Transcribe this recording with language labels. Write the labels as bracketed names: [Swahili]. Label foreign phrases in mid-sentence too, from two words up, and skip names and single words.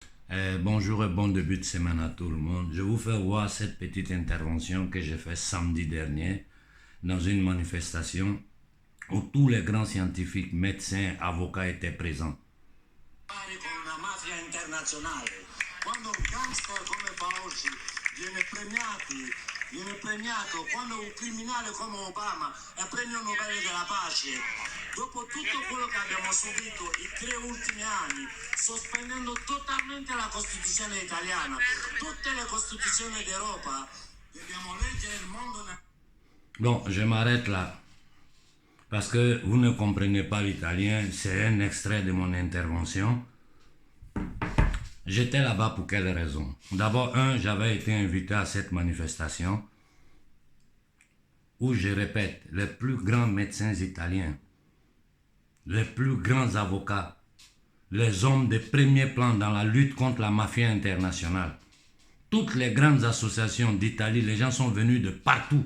[French] Bonjour et bon début de semaine à tout le monde. Je vous fais voir cette petite intervention que j'ai faite samedi dernier dans une manifestation où tous les grands scientifiques, médecins, avocats étaient présents. [Italian] Con una mafia internazionale, quando un gangster come Fauci viene premiato, quando un criminale come Obama è premio Nobel della pace, dopo tutto quello che abbiamo subito i 3 ultimi anni, sospendendo totalmente la Costituzione italiana, tutte le Costituzioni d'Europa, dobbiamo leggere il mondo. [French] Bon, je m'arrête là. Parce que vous ne comprenez pas l'italien, c'est un extrait de mon intervention. J'étais là-bas pour quelle raison? D'abord, j'avais été invité à cette manifestation où, je répète, les plus grands médecins italiens, les plus grands avocats, les hommes de premier plan dans la lutte contre la mafia internationale, toutes les grandes associations d'Italie, les gens sont venus de partout.